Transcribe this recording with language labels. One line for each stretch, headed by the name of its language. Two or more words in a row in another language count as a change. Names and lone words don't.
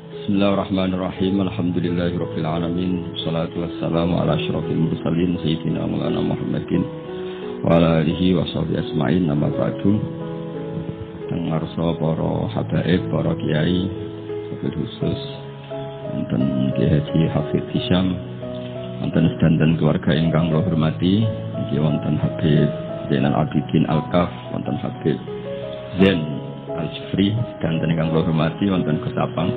Arabic: بسم الله الرحمن الرحيم. الحمد لله رب العالمين. الصلاة والسلام على أشرف المرسلين سيدنا مولانا محمد وعلى آله وصحبه أجمعين. أما بعد.
Javanese: Ngarsa para habaib, para kiai,
Arabic: وبالخصوص
Javanese: wonten Kiai Haji Hafidz Hisham, wonten sedanten keluarga ingkang kula hormati, niki wonten Habib Zainal Abidin Al-Kaf, wonten Habib Zain Al-Jufri, dan ingkang kula hormati wonten Gus Apang.